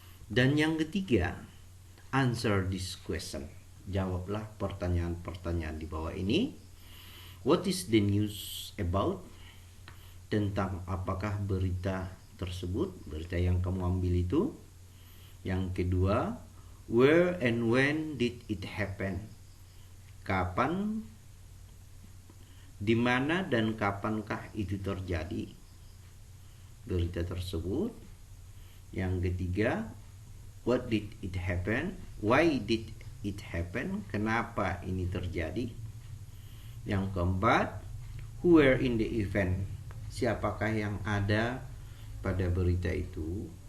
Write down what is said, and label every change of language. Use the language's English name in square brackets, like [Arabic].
[Indonesian] Dan yang ketiga, [English] answer this question. [Indonesian] Jawablah pertanyaan-pertanyaan di bawah ini. [English] What is the news about? [Indonesian] Tentang apakah berita tersebut, berita yang kamu ambil itu. Yang kedua, [English] where and when did it happen? [Indonesian] Kapan, di mana dan kapankah itu terjadi berita tersebut. Yang ketiga, [English] what did it happen? Why did it happen? [Indonesian] Kenapa ini terjadi? Yang keempat, [English] who were in the event? [Indonesian] Siapakah yang ada pada berita itu?